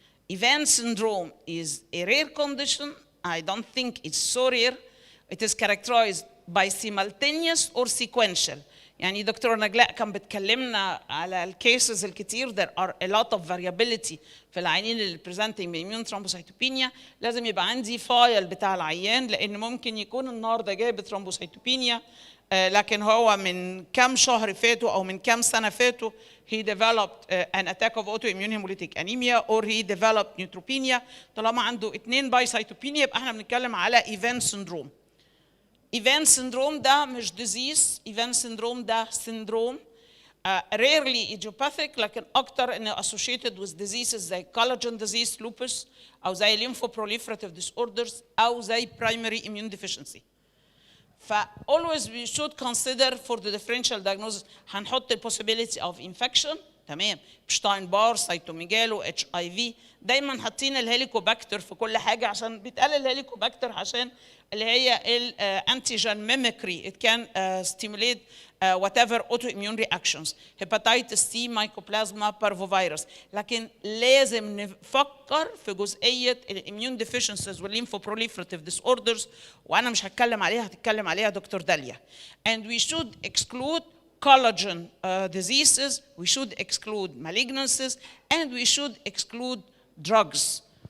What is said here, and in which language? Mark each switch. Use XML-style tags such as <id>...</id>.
<en>Ivan syndrome is a rare condition. I don't think it's so rare. It is characterized by simultaneous or sequential.</en> <ar>يعني دكتور نجلاء كان بتكلمنا على الكيسز الكتير.</ar> <en>There are a lot of variability</en> <ar>في العيانين اللي</ar> <en>presenting immune thrombocytopenia.</en> <ar>لازم يبقى عندي فايل بتاع العيان لأن ممكن يكون النهارده جايب thrombocytopenia لكن هو من كام شهر فاتوا أو من كام سنة فاتوا</ar> <en>he developed an attack of autoimmune hemolytic anemia or he developed neutropenia.</en> <ar>طالما عنده 2 بايسيتوبينيا يبقى احنا بنتكلم على Ivan syndrome.</ar> <en>Ivan syndrome</en> <ar>ده مش</ar> <en>disease. Ivan syndrome ده syndrome rarely idiopathic</en> <ar>لكن أكتر إنه</ar> <en>associated with diseases زي collagen disease, lupus أو زي lymphoproliferative disorders أو زي primary immune deficiency. always we should consider for the differential diagnosis</en> <ar>هنحط</ar> <en>the possibility of infection.</en> <ar>تمام. بشتاين بار، سيتوميجالو، HIV. دايما حاطين الهيليكوباكتر في كل حاجه عشان بيتقال الهيليكوباكتر عشان اللي هي الانتيجين ميميكري.</ar> <en>It can stimulate whatever autoimmune reactions. hepatitis C, mycoplasma, parvovirus.</en> <ar>لكن لازم نفكر في جزئيه الاميون ديفيشنسيز والليمفوبروليفراتيف disorders وانا مش هتكلم عليها، هتتكلم عليها دكتور داليا.</ar> <en>And we should exclude collagen diseases, we should exclude malignancies, and we should exclude drugs.</en>